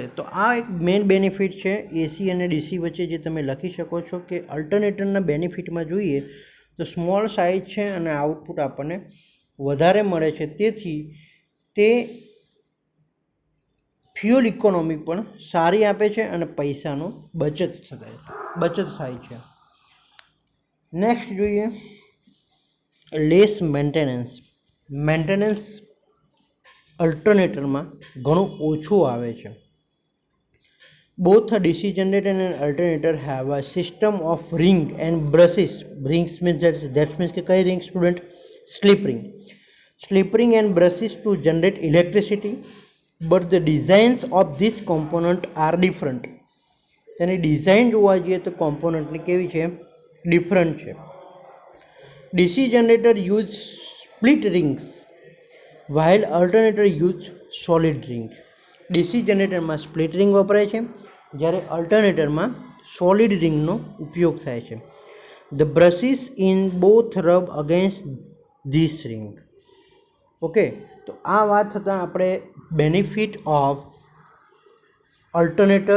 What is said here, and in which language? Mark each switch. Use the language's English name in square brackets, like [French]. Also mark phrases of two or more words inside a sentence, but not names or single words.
[Gujarati] તો આ એક [English] main benefit [Gujarati] છે એસી અને ડીસી વચ્ચે, જે તમે લખી શકો છો કે અલ્ટરનેટરના બેનિફિટમાં જોઈએ તો [English] small size [Gujarati] છે અને આઉટપુટ આપણને વધારે મળે છે, તેથી તે [English] fuel economy [Gujarati] પણ સારી આપે છે અને પૈસાનો બચત થાય છે. નેક્સ્ટ જોઈએ [English] less maintenance. [Gujarati] મેન્ટેનન્સ અલ્ટરનેટરમાં ઘણું ઓછું આવે છે. [English] બોથ DC generator and alternator have a system of ring and brushes. Rings means that means [Gujarati] કે કઈ [English] ring student, slip ring. Slip ring and brushes to generate electricity, but the designs of this component are different. [Gujarati] તેની ડિઝાઇન જોવા જઈએ તો કોમ્પોનન્ટની કેવી છે, ડિફરન્ટ છે. [English] DC generator use split rings while alternator use solid ring. [Gujarati] DC જનરેટરમાં [English] split ring [Gujarati] વપરાય છે, જ્યારે અલ્ટરનેટરમાં [English] solid ringનો [Gujarati] ઉપયોગ થાય છે. [English] the brushes in both rub against these ring. [Gujarati] ઓકે, તો આ વાત થતાં આપણે [English] benefit of alternator.